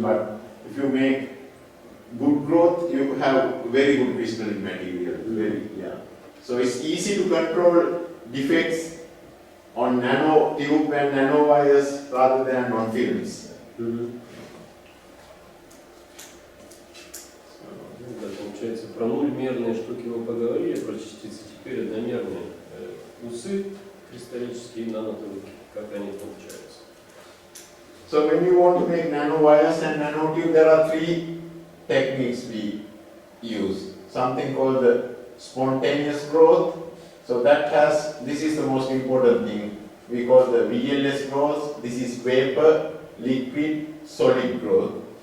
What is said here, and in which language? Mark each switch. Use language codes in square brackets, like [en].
[en] But if you make good growth, you have very good crystalline material. So it's easy to control defects on nanotube and nanowires rather than on films. [ru] Да, получается, про нульмерные штуки мы поговорили, про частицы, теперь одномерные усы кристаллические и нанотубки, как они получаются. [en] So when you want to make nanowires and nanotube, there are three techniques we use. Something called the spontaneous growth. So that has, this is the most important thing. We call the VLS growth. This is vapor, liquid, solid growth.